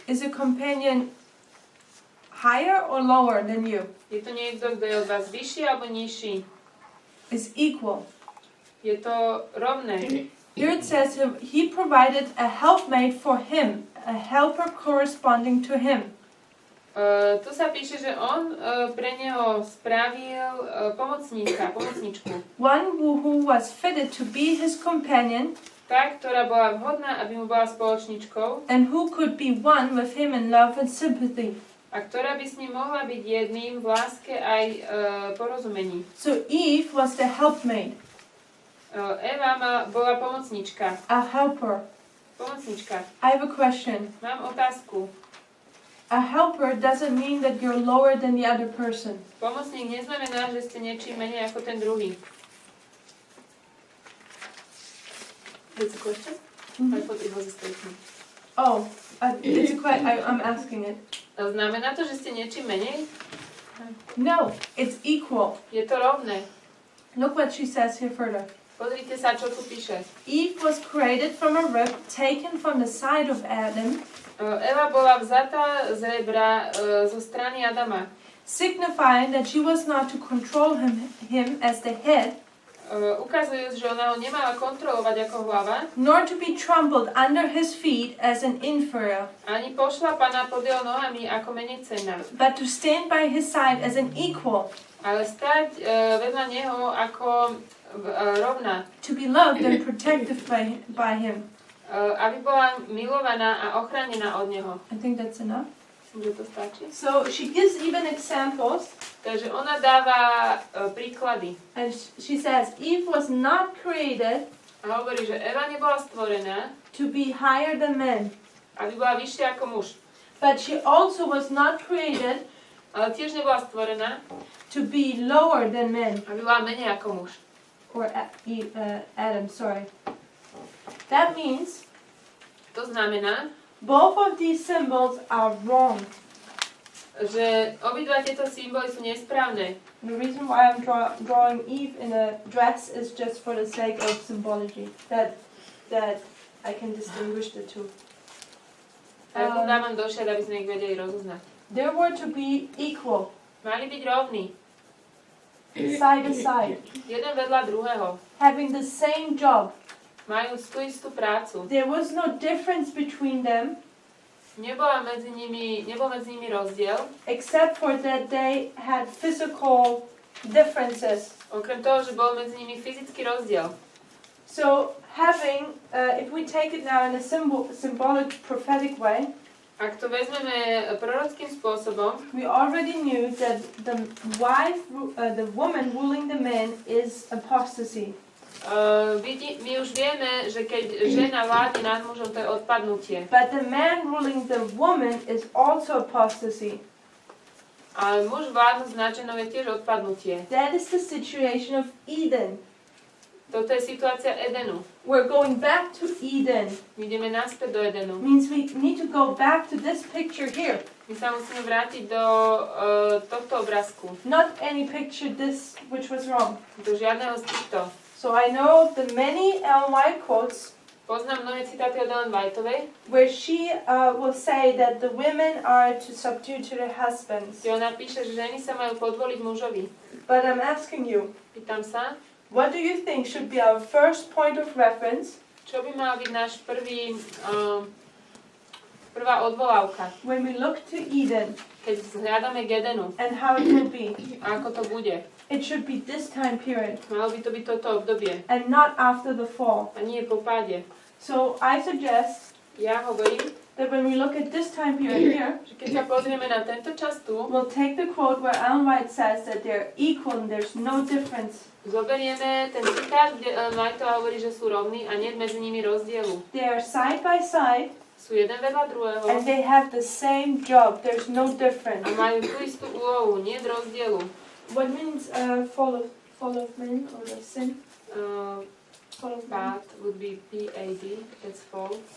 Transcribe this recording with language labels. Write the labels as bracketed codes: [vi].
[en] Is a companion higher or lower than you? [sk] Je to niekto, kto je od vás vyšší alebo nižší? [en] Is equal. [sk] Je to rovné. [en] Here it says he provided a helpmate for him, a helper corresponding to him. [sk] Tu sa píše, že on pre neho spravil pomocničku. [en] One who was fitted to be his companion [sk] Tá, ktorá bola vhodná, aby mu bola spoločničkou [en] and who could be one with him in love and sympathy. [sk] a ktorá by s ním mohla byť jedným v láske aj porozumení. [en] So Eve was the helpmate, [sk] Eva bola pomocnička. [en] a helper. [sk] Pomocnička. [en] I have a question. [sk] Mám otázku. [en] A helper doesn't mean that you're lower than the other person. [sk] Pomocník neznamená, že ste niečím menej ako ten druhý. [en] That's a question? I thought it was a statement. Oh, it's a question. I'm asking it. [sk] Znamená to, že ste niečím menej? [en] No, it's equal. [sk] Je to rovné. [en] Look what she says here further. [sk] Pozrite sa, čo tu píše. [en] Eve was created from a rib taken from the side of Adam, [sk] Eva bola vzatá z rebra zo strany Adama. [en] signifying that she was not to control him as the head, [sk] Ukazujúc, že ona ho nemala kontrolovať ako hlava, [en] nor to be trampled under his feet as an inferior, [sk] ani pošlapaná pod jeho nohami ako menej cenná, [en] but to stand by his side as an equal, [sk] ale stať vedľa neho ako rovná, [en] to be loved and protected by him. [sk] Aby bola milovaná a ochránená od neho. [en] I think that's enough. [sk] Myslím, že to stačí. [en] So she gives even examples, [sk] Takže ona dáva príklady. [en] and she says Eve was not created [sk] A hovorí, že Eva nebola stvorená, [en] to be higher than men, [sk] aby bola vyššia ako muž. [en] but she also was not created [sk] Ale tiež nebola stvorená, [en] to be lower than men. [sk] aby bola menej ako muž. [en] Or Adam, sorry. That means [sk] To znamená, [en] both of these symbols are wrong. [sk] že obidva tieto symboly sú nesprávne. [en] The reason why I'm drawing Eve in a dress is just for the sake of symbology, that I can distinguish the two. [sk] Ja to dávam do šiat, aby sme ich vedeli rozoznať. [en] They were to be equal, [sk] Mali byť rovní, [en] side to side, [sk] jeden vedľa druhého, [en] having the same job. [sk] Majú tú istú prácu. [en] There was no difference between them [sk] Nebol medzi nimi rozdiel, [en] except for that they had physical differences. [sk] okrem toho, že bol medzi nimi fyzický rozdiel. [en] So having, if we take it now in a symbolic prophetic way, [sk] Ak to vezmeme prorockým spôsobom, [en] we already knew that the woman ruling the man is apostasy. [sk] my už vieme, že keď žena vládne nad mužom, to je odpadnutie. [en] But the man ruling the woman is also apostasy. [sk] A muž vládnuť nad ženou je tiež odpadnutie. [en] That is the situation of Eden. [sk] Toto je situácia Edenu. [en] We're going back to Eden. [sk] My ideme naspäť do Edenu. [en] Means we need to go back to this picture here. [sk] My sa musíme vrátiť do tohto obrázku. [en] Not any picture this which was wrong. [sk] Do žiadneho z týchto. [en] So I know the many Ellen White quotes [sk] Poznám mnohé citáty od Ellen Whiteovej, [en] where she will say that the women are to subdue to their husbands. [sk] kde ona píše, že ženy sa majú podvoliť mužovi. [en] But I'm asking you, [sk] Pýtam sa, [en] what do you think should be our first point of reference [sk] čo by mal byť náš prvá odvolávka, [en] when we look to Eden [sk] keď zhľadáme k Edenu, [en] and how it will be? [sk] a ako to bude. [en] It should be this time period [sk] Malo by to byť toto obdobie, [en] and not after the fall. [sk] a nie po páde. [en] So I suggest [sk] Ja hovorím, [en] that when we look at this time period here, [sk] že keď sa pozrieme na tento čas tu, [en] we'll take the quote where Ellen White says that they're equal and there's no difference. [sk] zoberieme ten citát, kde Ellen Whiteová hovorí, že sú rovní a nie je medzi nimi rozdielu. [en] They are side by side [sk] Sú jeden vedľa druhého [en] and they have the same job. There's no difference. [sk] a majú tú istú úlohu, nie je rozdielu. [en] What means fall of men or the sin? Fall of man. Bad would be P-A-D, that's fall.